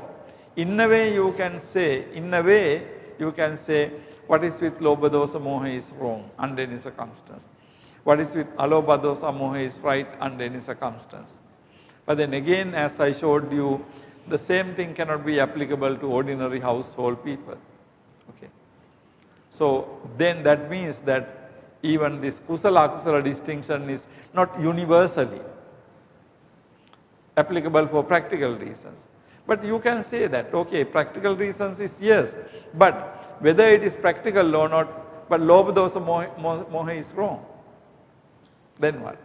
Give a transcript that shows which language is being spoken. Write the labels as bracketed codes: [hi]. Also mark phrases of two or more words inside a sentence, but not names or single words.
[en] In a way, you can say. What is with [pi] Lobha Dosa Moha [en] is wrong under any circumstance. What is with [pi] Alobha Dosa Moha [en] is right under any circumstance. But then again, as I showed you, the same thing cannot be applicable to ordinary household people. Okay. So then that means that even this [pi] kusala akusala [en] distinction is not universally applicable for practical reasons. But you can say that, okay, practical reasons is yes, but whether it is practical or not, but [pi] Lobha Dosa Moha [en] is wrong. Then what?